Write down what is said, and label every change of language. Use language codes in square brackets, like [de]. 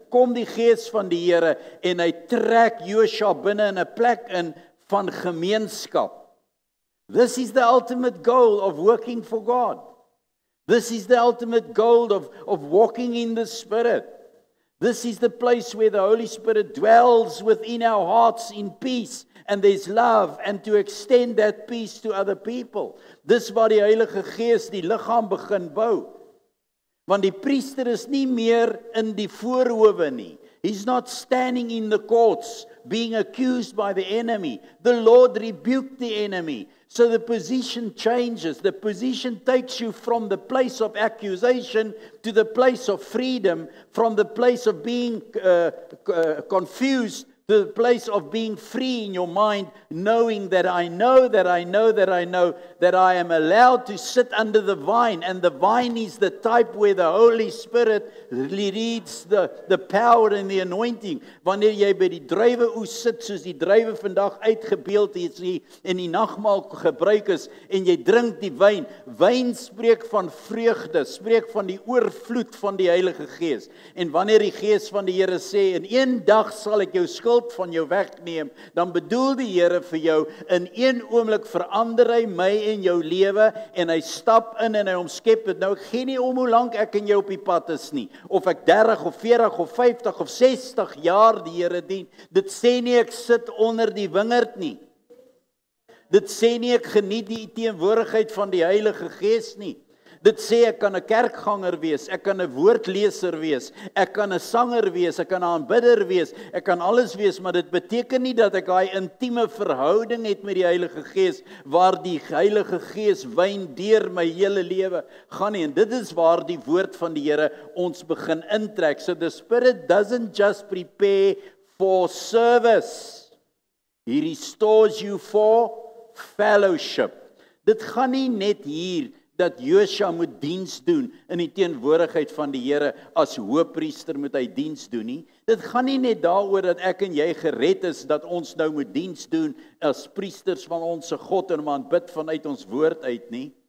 [af] kom die Gees van die Here en hy trek Josua binne in 'n plek in van gemeenskap. [en] This is the ultimate goal of working for God. This is the ultimate goal of walking in the Spirit. This is the place where the Holy Spirit dwells within our hearts in peace, and there's love, and to extend that peace to other people. [af] Dis waar die Heilige Gees die liggaam begin bou. Want die priester is nie meer in die voorhowe nie. [en] He's not standing in the courts being accused by the enemy. The Lord rebuked the enemy. So the position changes. The position takes you from the place of accusation to the place of freedom, from the place of being confused to the place of being free in your mind, knowing that I know that I am allowed to sit under the vine, and the vine is the type where the Holy Spirit leads the power and the anointing. [af] Wanneer jy by die druiweoes sit, soos die druiwe vandag uitgebeeld is en die nagmaal gebruik is, en jy drink die wyn. Wyn spreek van vreugde, spreek van die oorvloed van die Heilige Gees. En wanneer die Gees van die Here sê, in een dag sal ek jou skuld van jou wegneem, dan bedoel die Here vir jou, in een oomblik verander hy my en jou lewe, en hy stap in en hy omskep dit. Nou ek gee nie om hoe lank ek en jy op die pad is nie, of ek 30 of 40 of 50 of 60 jaar die Here dien. Dit sê nie ek sit onder die wingerd nie. Dit sê nie ek geniet die teenwoordigheid van die Heilige Gees nie. Dit sê ek kan 'n kerkganger wees, ek kan 'n woordleser wees, ek kan 'n sanger wees, ek kan 'n aanbidder wees, ek kan alles wees, maar dit beteken nie dat ek daai intieme verhouding het met die Heilige Gees, waar die Heilige Gees wyn deur my hele lewe gaan nie. En dit is waar die woord van die Here ons begin intrek. [en] So the Spirit doesn't just prepare for service. He restores you for fellowship. [af] Dit gaan nie net hier dat Josua moet diens doen in die teenwoordigheid van die Here. As hoëpriester moet hy diens doen nie. Dit gaan nie net daaroor dat ek en jy gered is, dat ons nou moet diens doen as priesters van ons God en aanbid vanuit ons woord uit nie.